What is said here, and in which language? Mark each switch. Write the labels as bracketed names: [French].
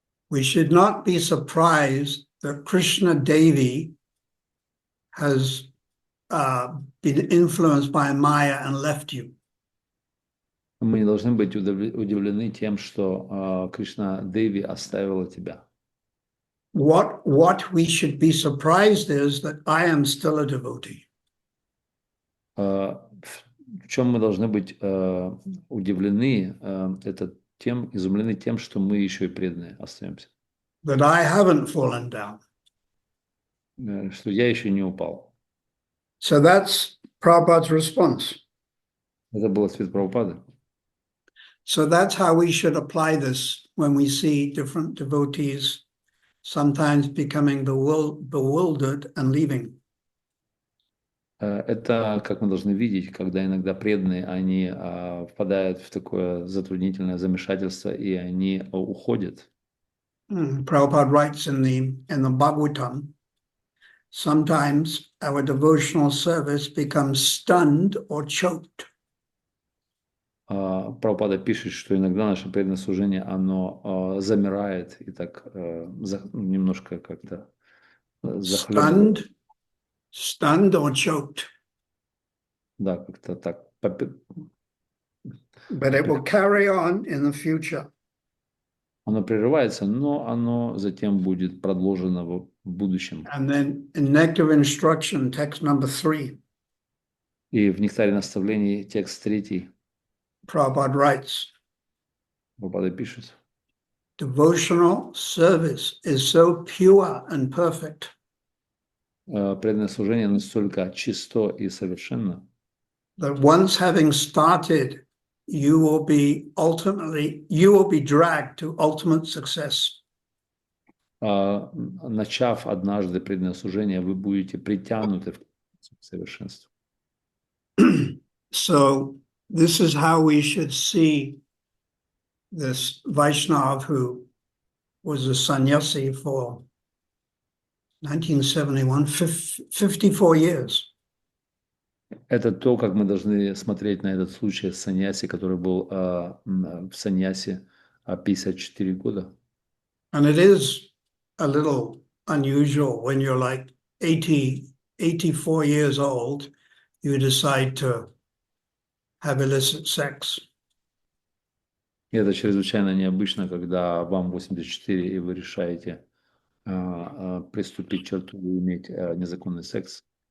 [English] We should not be surprised that Krishna Devi has been influenced by Maya and left you. [Russian] Мы не должны быть удивлены тем, что Кришна Деви оставила тебя. [English] What we should be surprised is that I am still a devotee. [Russian] В чем мы должны быть удивлены, это изумлены тем, что мы еще и преданные остаемся. [English] that I haven't fallen down. [Russian] Что я еще не упал. [English] So that's Prabhupada's response. [Russian] Это был ответ Прабхупады. [English] So that's how we should apply this when we see different devotees sometimes becoming bewildered and leaving. [Russian] Это, как мы должны видеть, когда иногда преданные, они впадают в такое затруднительное замешательство, и они уходят. [English] Prabhupada writes in the Bhagavatam, sometimes our devotional service becomes stunned or choked. [Russian] Прабхупада пишет, что иногда наше преданное служение, оно замирает и так немножко как-то захлебывает. [English] Stunned or choked. [Russian] Да, как-то так. [English] But it will carry on in the future. [Russian] Оно прерывается, но оно затем будет продолжено в будущем. [English] And then in Nectar Instruction, text number 3, [Russian] И в Нектаре наставлений, текст 3, [English] Prabhupada writes, [Russian] Прабхупада пишет: [English] devotional service is so pure and perfect [Russian] преданное служение настолько чисто и совершенно, [English] that once having started, you will be dragged to ultimate success. [Russian] начав однажды преданное служение, вы будете притянуты в совершенство. [English] So this is how we should see this Vaishnav who was a sannyasi for 1971, 54 years. [Russian] Это то, как мы должны смотреть на этот случай с саньяси, который был в саньясе 54 года. [English] And it is a little unusual when you're like 84 years old, you decide to have illicit sex. [Russian] И это чрезвычайно необычно, когда вам 84, и вы решаете приступить к черту и иметь незаконный секс.